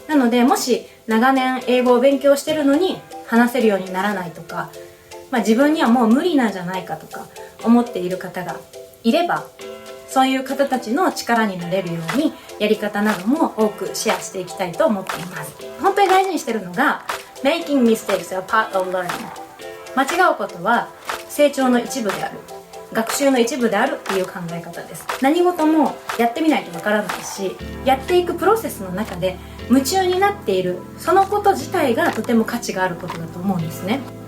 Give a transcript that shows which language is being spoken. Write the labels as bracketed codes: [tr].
[ja] なのでもし長年英語を勉強してるのに話せるようにならないとか、自分にはもう無理なんじゃないかとか思っている方がいれば、そういう方たちの力になれるようにやり方なども多くシェアしていきたいと思っています。本当に大事にしてるのが [en] Making mistakes are part of learning。 [ja] 間違うことは成長の一部である、学習の一部であるっていう考え方です。何事もやってみないとわからないし、やっていくプロセスの中で夢中になっているそのこと自体がとても価値があることだと思うんですね。